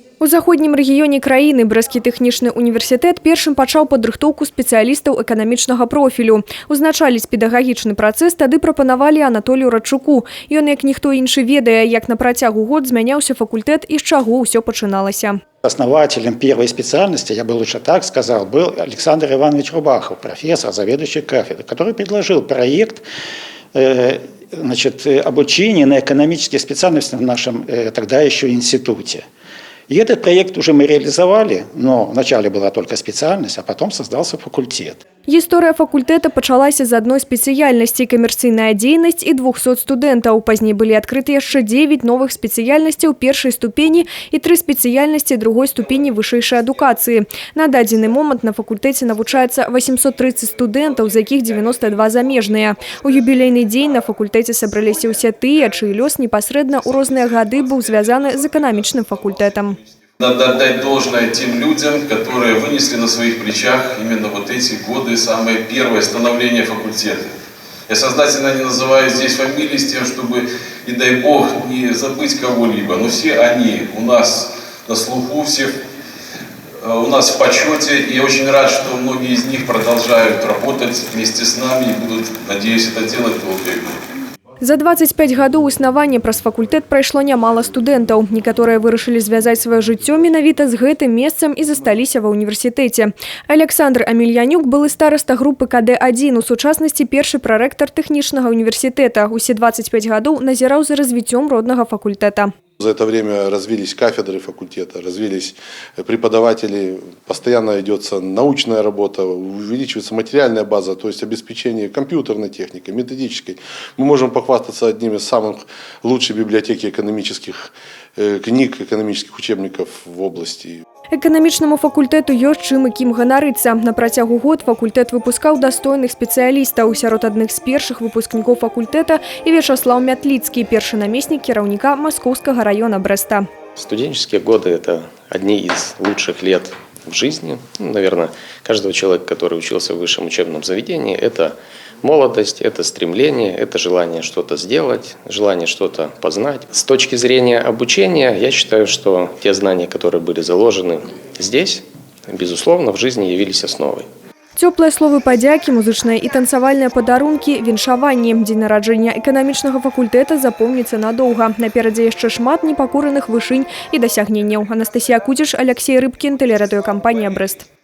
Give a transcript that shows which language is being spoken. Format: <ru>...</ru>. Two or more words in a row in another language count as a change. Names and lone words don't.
<be>У заходнім рэгіёне краіны Брэсцкі тэхнічны універсітэт першым пачаў падрыхтоўку спецыялістаў эканамічнага профілю. Узначаліць педагагічны працэс тады прапанавалі Анатолію Радчуку. Ён, як ніхто іншы, ведае, як на працягу год змяняўся факультэт і з чаго ўсё пачыналася.</be> <ru>Основателем первой специальности, я бы лучше так сказал, был Александр Иванович Рубахов, профессор, заведующий кафедрой, который предложил проект обучения на экономических специальностях в нашем тогда еще институте. И этот проект уже мы реализовали, но вначале была только специальность, а потом создался факультет.</ru> <be>Гісторыя факультэта пачалася з адной спецыяльнасці – камерцыйная дзейнасць і 200 студэнтаў. Пазней былі адкрыты яшчэ 9 новых спецыяльнасцяў першай ступені і 3 спецыяльнасці другой ступені вышэйшай адукацыі. На дадзены момант на факультэце навучаецца 830 студэнтаў, з якіх 92 замежныя. У юбілейны дзень на факультэце сабраліся ўсе тыя, чый лёс непасрэдна ў розныя гады быў звязаны з эканамічным факультэтам.</be> <ru>Надо отдать должное тем людям, которые вынесли на своих плечах именно вот эти годы, самое первое становление факультета. Я сознательно не называю здесь фамилии с тем, чтобы, не дай бог, не забыть кого-либо. Но все они у нас на слуху, все у нас в почете. И я очень рад, что многие из них продолжают работать вместе с нами и будут, надеюсь, это делать долго и много.</ru> <be>За 25 гадоў існавання праз факультэт прайшло нямала студэнтаў. Некаторыя вырашылі звязаць сваё жыццё менавіта з гэтым месцам і засталіся ва ўніверсітэце. Александр Амельянюк былы стараста групы КД-1, у сучаснасці першы прарэктар тэхнічнага універсітэта. Усе 25 гадоў назіраў за развіццём роднага факультэта.</be> <ru>За это время развились кафедры факультета, развились преподаватели, постоянно ведется научная работа, увеличивается материальная база, то есть обеспечение компьютерной техникой, методической. Мы можем похвастаться одним из самых лучших библиотек экономических книг, экономических учебников в области.</ru> <be>Эканамічнаму факультэту ёсць чым і кім ганарыцца. На працягу год факультэт выпускаў дастойных спецыялістаў. Сярод адных з першых выпускнікоў факультэта і Вячаслав Мятліцкі, першы намеснік кіраўніка Маскоўскага района Брэста.</be> <ru>Студенческие годы – это одни из лучших лет в жизни. Наверное, каждого человека, который учился в высшем учебном заведении, это молодость, это стремление, это желание что-то сделать, желание что-то познать. С точки зрения обучения, я считаю, что те знания, которые были заложены здесь, безусловно, в жизни явились основой.</ru> <be>Цёплыя словы падзякі, музычныя і танцавальныя падарункі, віншаванні. Дзень нараджэння эканамічнага факультэта запомніцца надоўга. Наперадзе яшчэ шмат непакораных вышынь і дасягненняў. Анастасія Кудзіш, Алексей Рыбкін, тэлерадыёкампанія «Брэст».</be>